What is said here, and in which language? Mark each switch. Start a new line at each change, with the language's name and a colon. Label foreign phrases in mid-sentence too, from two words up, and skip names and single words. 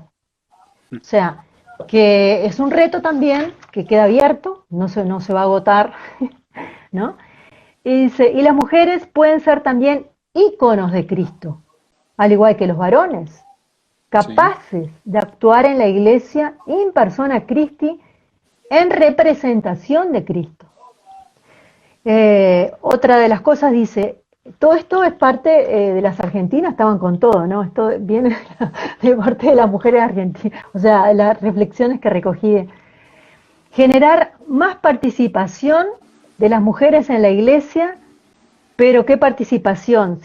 Spanish: O sea, que es un reto también que queda abierto, no se va a agotar, ¿no? Y dice, y las mujeres pueden ser también íconos de Cristo, al igual que los varones, capaces de actuar en la iglesia
Latin: in persona Christi,
Spanish: en representación de Cristo. Otra de las cosas dice, todo esto es parte de las argentinas, estaban con todo, ¿no? Esto viene de parte de las mujeres argentinas, o sea, las reflexiones que recogí. Generar más participación de las mujeres en la iglesia, pero ¿qué participación?